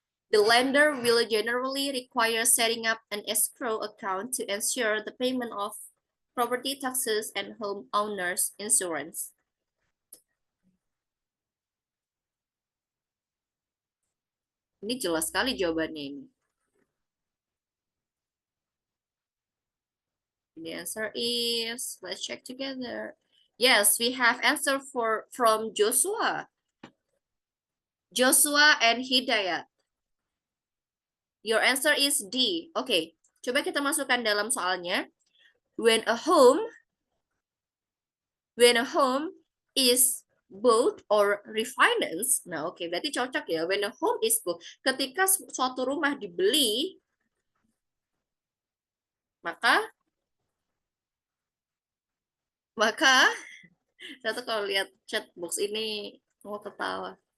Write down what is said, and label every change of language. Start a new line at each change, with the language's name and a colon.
English: The lender will generally require setting up an escrow account to ensure the payment of property taxes and homeowners insurance.
Indonesian: Ini jelas sekali jawabannya ini.
English: The answer is, let's check together. Yes, we have answer from Joshua. Joshua and Hidayat. Your answer is D.
Indonesian: Oke, coba kita masukkan dalam soalnya.
English: When a home is bought or refinanced.
Indonesian: Nah, oke, berarti cocok ya.
English: When a home is bought,
Indonesian: ketika suatu rumah dibeli, maka satu kalau lihat chat box ini mau ketawa.